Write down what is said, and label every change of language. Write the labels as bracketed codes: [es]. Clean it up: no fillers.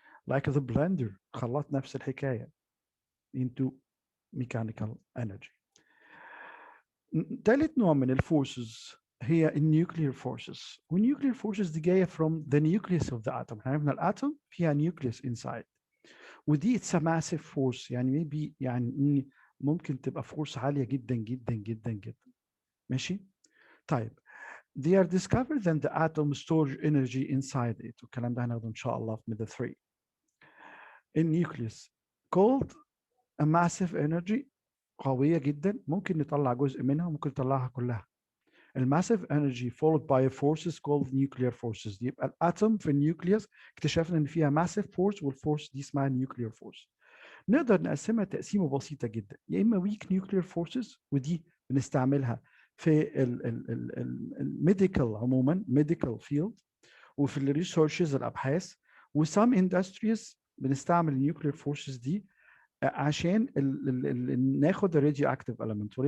[en] like the blender [ar] خلاط نفس الحكاية [en] into mechanical energy. [ar] ثالث نوع من الفورسز هي النيوكلير فورسز. والنيوكلير فورسز دي جاية [en] from the nucleus of the atom. [ar] احنا عرفنا الاتوم فيها nucleus inside ودي [en] it's a massive force [ar] يعني maybe يعني ممكن تبقى فورس عالية جدا جدا جدا جدا. ماشي؟ طيب [en] they are discovered and the atom stores energy inside it. [ar] والكلام ده هناخده إن شاء الله في method 3. النيوكليوس [en] called a massive energy [ar] قوية جدا ممكن نطلع جزء منها وممكن نطلعها كلها. [en] الماسيف energy followed by forces called nuclear forces. [ar] يبقى الاتوم في النيوكليوس اكتشفنا ان فيها [en] massive force [ar] والفورس دي اسمها [en] nuclear force. [ar] نقدر نقسمها تقسيمة بسيطة جدا، يا اما [en] weak nuclear forces [ar] ودي بنستعملها في الميديكال عموما [en] medical field [ar] وفي الريسيرشز الابحاث وسام اندستريز بنستعمل النيوكلير فورسز دي عشان ناخد الراديو اكتيف اليمنت.